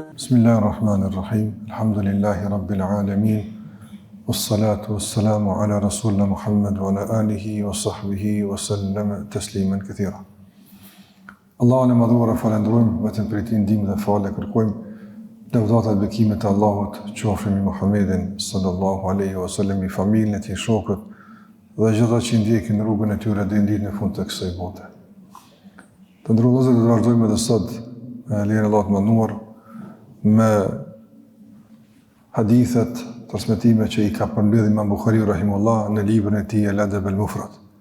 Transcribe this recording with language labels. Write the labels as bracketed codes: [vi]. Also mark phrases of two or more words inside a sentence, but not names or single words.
[ar] بسم الله الرحمن الرحيم. الحمد لله رب العالمين. والصلاة والسلام على رسولنا محمد وعلى آله وصحبه وسلم تسليما كثيرا. [sq] Allahun e madhuar falendrojmë, vetëm për ti ndihmë dhe falë kërkojmë. Lavdata dhe bekimet e Allahut qofshin mbi Muhammedin [ar] صلى الله عليه وسلم, [sq] i familjen e tij, shokët dhe gjithë ata që ndjekin rrugën e tyre deri në ditën e fundit të kësaj bote. Të nderuar vëllezër, do të vazhdojmë edhe sot lejen e Allahut të mënduar me hadithet, transmetime që i ka përmbledhur Imam Buhariu rahimahullah në librin e tij Al-Adab al-Mufrad.